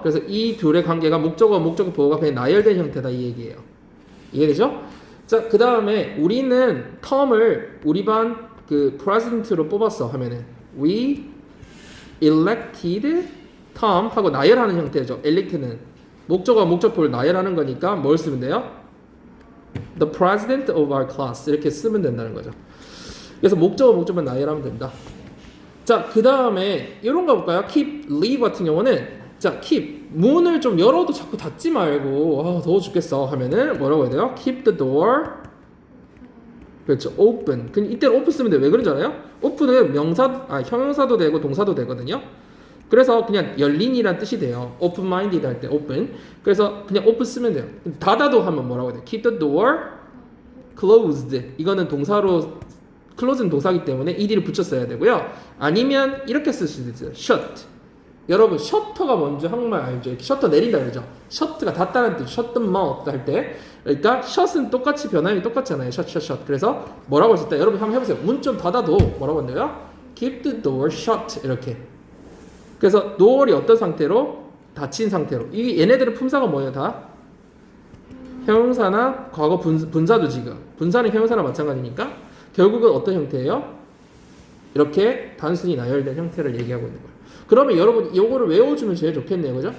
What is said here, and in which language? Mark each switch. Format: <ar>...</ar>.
<ko>그래서 이 둘의 관계가 목적어 보호가 그냥 나열된 형태다 이 얘기예요. 이해되죠? 자, 그 다음에 우리는 텀을 우리 반 그 president로 뽑았어 하면은</ko> <en>we elected Tom</en> <ko>하고 나열하는 형태죠. elect는 목적어 목적보를 나열하는 거니까 뭘 쓰면 돼요?</ko> <en>The president of our class</en> <ko>이렇게 쓰면 된다는 거죠. 그래서 목적어 목적만 나열하면 됩니다. 자, 그 다음에 이런 거 볼까요? keep, leave 같은 경우는 자, keep 문을 좀 열어도 자꾸 닫지 말고 더워 죽겠어 하면은 뭐라고 해야 돼요?</ko> <en>keep the door</en> <ko>그렇죠.</ko> <en>open.</en> <ko>이때는 open 쓰면 돼. 왜 그런지 알아요? open은 형용사도 되고 동사도 되거든요. 그래서 그냥 열린이란 뜻이 돼요. open minded 할 때 open. 그래서 그냥 open 쓰면 돼요. 닫아도 하면 뭐라고 해야 돼요?</ko> <en>keep the door closed.</en> <ko>이거는 동사로 close는 동사기 때문에 ed를 붙였어야 되고요. 아니면 이렇게 쓸 수도 있어요.</ko> <en>shut.</en> <ko>여러분 셔터가 뭔지 한국말 알죠? 이렇게 셔터 내린다 그러죠? 셔트가 닫다는 뜻,</ko> <en>shut the mouth</en> <ko>할 때 그러니까 shut은 똑같이 변함이 똑같잖아요.</ko> <en>shut.</en> <ko>그래서 뭐라고 했을 때 여러분 한번 해보세요. 문 좀 닫아도 뭐라고 한대요?</ko> <en>keep the door shut</en> <ko>이렇게. 그래서 door이 어떤 상태로? 닫힌 상태로. 이 얘네들은 품사가 뭐예요 다? 형용사나 과거 분사도 지금. 분사는 형용사나 마찬가지니까 결국은 어떤 형태예요? 이렇게 단순히 나열된 형태를 얘기하고 있는 거예요. 그러면 여러분 요거를 외워주면 제일 좋겠네요. 그죠?</ko>